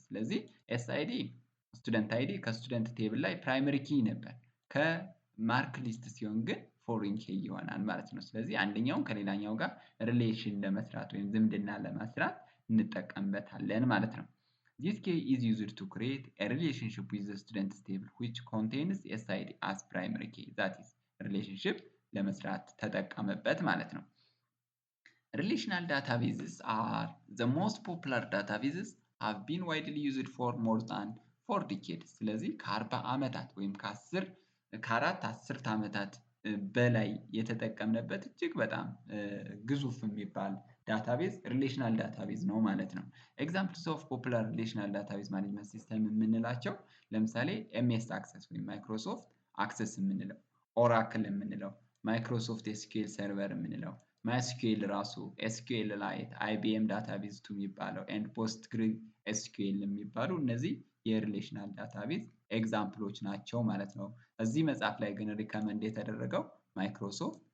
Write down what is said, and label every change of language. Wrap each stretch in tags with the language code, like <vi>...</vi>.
<am>ስለዚህ SID ስቱደንት አይዲ ከስቱደንት ቴብል ላይ ፕራይመሪ ኪ ነበር፣ ከማርክ ሊስት ሲሆን ግን ፎሬን ኪ ይሆናል ማለት ነው። ስለዚህ አንደኛውን ከሌላኛው ጋር ሪሌሽን ለመስራት ወይም ዝምድና ለመስራት እንጠቀምበታለን ማለት ነው።</am> <en>This key is used to create a relationship with the student's table which contains SID as primary key. That is relationship</en> <am>ለመስራት ተጠቀመበት ማለት ነው።</am> <en>Relational databases are the most popular databases, have been widely used for more than 4 decades.</en> <am>ስለዚህ ከ40 ዓመታት ወይም ከአራት አስርት ዓመታት በላይ የተጠቀምንበት እጅግ በጣም ግዙፍ የሚባል ዳታቤዝ ሪሌሽናል ዳታቤዝ ነው ማለት ነው።</am> <en>ኤግዛምፕልስ ኦፍ ፖፑላር ሪሌሽናል ዳታቤዝ ማኔጅመንት ሲስተም</en> <am>የምንላቸው ለምሳሌ ኤምኤስ አክሰስ ወይም ማይክሮሶፍት አክሰስ የምንለው፣ ኦራክል የምንለው፣ ማይክሮሶፍት ኤስኪኤል ሰርቨር የምንለው፣ ማይስኪኤል ራሱ፣ ኤስኪኤል ላይት፣ አይቢኤም ዳታቤዝ ቱ የሚባለው ኤንድ ፖስትግሪ ኤስኪኤል የሚባሉ እነዚህ የሪሌሽናል ዳታቤዝ ኤግዛምፕሎች ናቸው ማለት ነው። እዚህ መጽሐፍ ላይ ግን ሪከመንድ የተደረገው ማይክሮሶፍት</am>